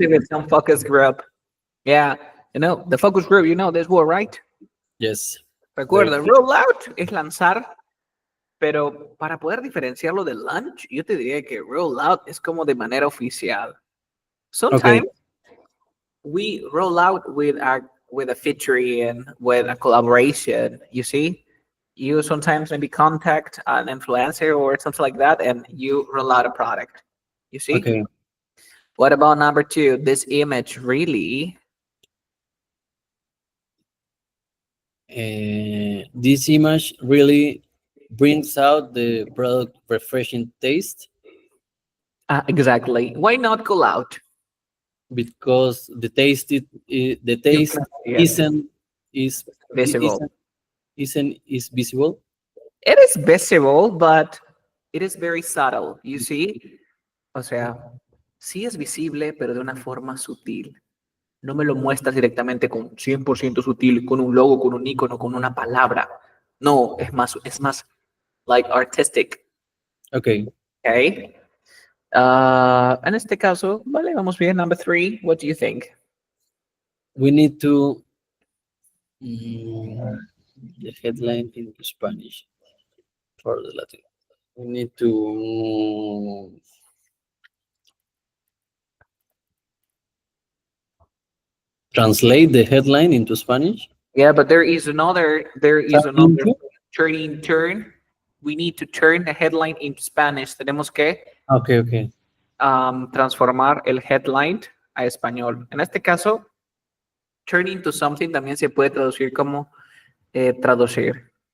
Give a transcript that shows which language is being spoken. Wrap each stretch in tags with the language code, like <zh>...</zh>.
<en>it with some focus group. Yeah, the focus group, this word, right? Yes. Very.</en> <es>Recuerda, roll out es lanzar, pero para poder diferenciarlo de launch, yo te diría que roll out es como de manera oficial.</es> <en>Okay. Sometimes we roll out with a featuring, with a collaboration. You see, you sometimes maybe contact an influencer or something like that, and you roll out a product. You see. Okay. What about number two? This image really. This image really brings out the product refreshing taste Exactly. Why not call out? because the You taste can see it. isn't is Visible. isn't is visible. It is visible, but it is very subtle. You see.</en> <es>O sea, sí es visible, pero de una forma sutil. No me lo muestras directamente con 100% sutil, con un logo, con un icono, con una palabra. No, es más</es> <en>like artistic. Okay. Okay.</en> <es>En este caso, vale, vamos bien.</es> <en>Number three, what do you think? We need to the headline in Spanish for the Latin. We need to translate the headline into Spanish. Yeah, but there is another Into? turn. We need to turn the headline into Spanish.</en> <es>Tenemos que</es> <en>Okay, okay.</en> <es>transformar el headline a español. En este caso, turn into something también se puede traducir como traducir.</es>